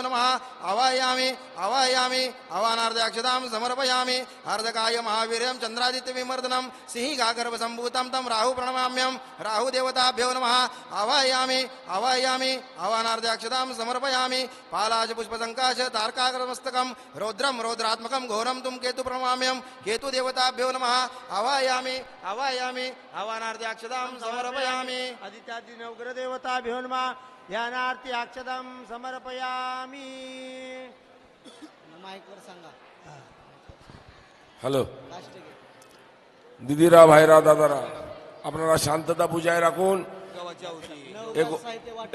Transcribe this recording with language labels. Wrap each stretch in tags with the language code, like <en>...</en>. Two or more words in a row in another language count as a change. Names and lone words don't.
<sa>नमः आवाहयामि आवाहयामि आवाहनार्थे अक्षतां समर्पयामि हार्दकाय महावीर्यं चन्द्रादित्यविमर्दनं सिंहिकागर्भसम्भूतं तं राहु प्रणमाम्यं राहुदेवताभ्यो नमः आवाहयामि आवाहयामि आवाहनार्थे अक्षतां समर्पयामि पालाश पुष्पसङ्काश तारकाग्रमस्तकं रौद्रं रौद्रात्मकं घोरं तुं केतु प्रणमाम्यं केतुदेवताभ्यो नमः आवाहयामि आवाहयामि आवाहनार्थे अक्षतां समर्पयामि आदित्यादि नवग्रहदेवताभ्यो नमः ध्यानार्थी अक्षतां समर्पयामि</sa> <mr>माईकवर सांगा</mr> <bn>হ্যালো</bn> <mr>लास्ट घे</mr> <bn>দিদিরা ভাইরা দাদারা আপনারা শান্ততা বজায় রাখুন</bn> <mr>नवग्रह साहित्य वाटप</mr>